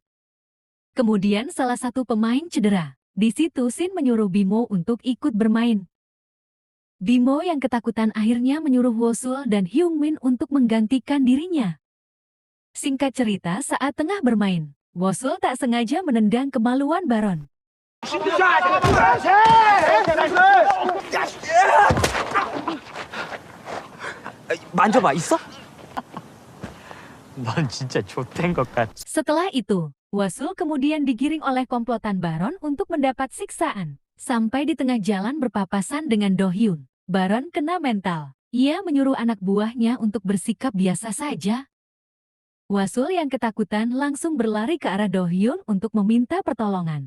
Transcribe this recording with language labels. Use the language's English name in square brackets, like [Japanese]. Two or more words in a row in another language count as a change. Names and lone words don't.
[Indonesian] Kemudian salah satu pemain cedera. Di situ Shin menyuruh Bimo untuk ikut bermain. Bimo yang ketakutan akhirnya menyuruh Wosul dan Hyun Min untuk menggantikan dirinya. Singkat cerita saat tengah bermain, Wosul tak sengaja menendang kemaluan Baron. [Korean] 만져봐, 있어? 넌 진짜 좆된 것 같아. [Indonesian] Setelah itu, Wosul kemudian digiring oleh komplotan Baron untuk mendapat siksaan. Sampai di tengah jalan berpapasan dengan Do Hyun, Baron kena mental. Ia menyuruh anak buahnya untuk bersikap biasa saja. Wosul yang ketakutan langsung berlari ke arah Do Hyun untuk meminta pertolongan.